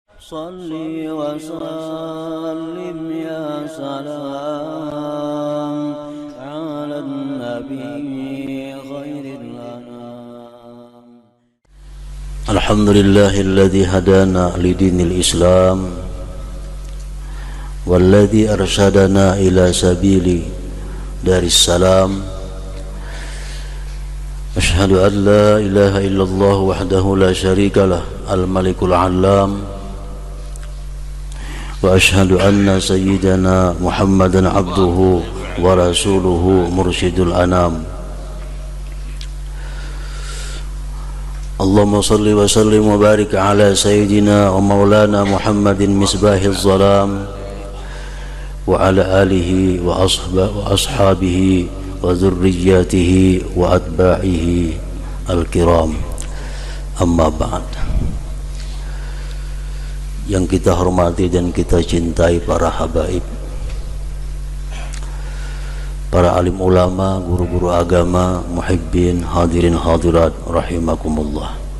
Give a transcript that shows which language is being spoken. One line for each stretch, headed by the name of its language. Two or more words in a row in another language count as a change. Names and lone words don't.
Arabic: صل وسلم يا سلام على نبي خير الأنام. الحمد لله الذي هدانا لدين الإسلام والذي أرشدنا إلى سبيل دار السلام. أشهد أن لا إله إلا الله وحده لا شريك له الملك العلام وأشهد أن سيدنا محمدا عبده ورسوله مرشد الأنام. اللهم صل وسلم وبارك على سيدنا ومولانا محمد مصباح الظلام وعلى آله وأصحابه وذريته وأتباعه الكرام. أما بعد.
Indonesian: Yang kita hormati dan kita cintai para habaib, para alim ulama, guru-guru agama, muhibbin,
Arabic: حاضرين حاضرات رحمكم الله.